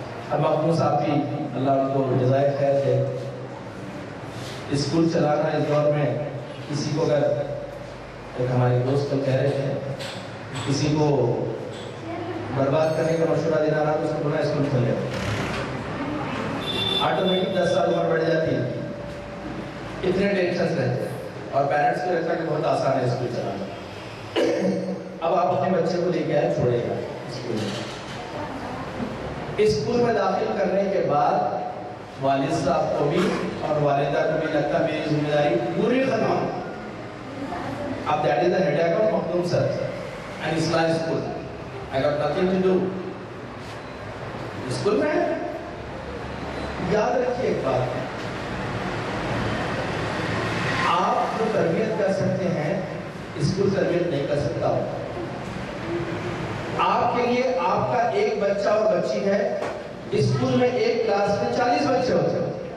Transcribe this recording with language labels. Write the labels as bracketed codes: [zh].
[ur] اب مخدوم صاحب بھی اللہ ان کو جزائے خیر دے، اسکول چلانا اس دور میں کسی کو اگر ایک ہمارے دوست کو کہہ رہے تھے کسی کو برباد کرنے کا مشورہ دینا رہا تو اس کو بنا اسکول کھولے، آٹومیٹک 10 سال عمر بڑھ جاتی ہے، اتنے ٹینشنز رہتے ہیں، اور پیرنٹس کو لگتا ہے کہ بہت آسان ہے اسکول چلانا، اب آپ اپنے بچے کو لے کے آئے چھوڑے گا اسکول میں. اسکول میں داخل کرنے کے بعد والد صاحب کو بھی اور والدہ کو بھی لگتا میری ذمہ داری پوری ختم. [en] اب that is the headache of Maktoum sir and Islam school. I got nothing to do. [ur] School میں یاد رکھیے ایک بات, آپ جو تربیت کر سکتے ہیں اسکول تربیت نہیں کر سکتا. آپ کے لیے آپ کا ایک بچہ اور بچی ہے, اسکول میں ایک کلاس میں 40 بچے ہوتے ہیں.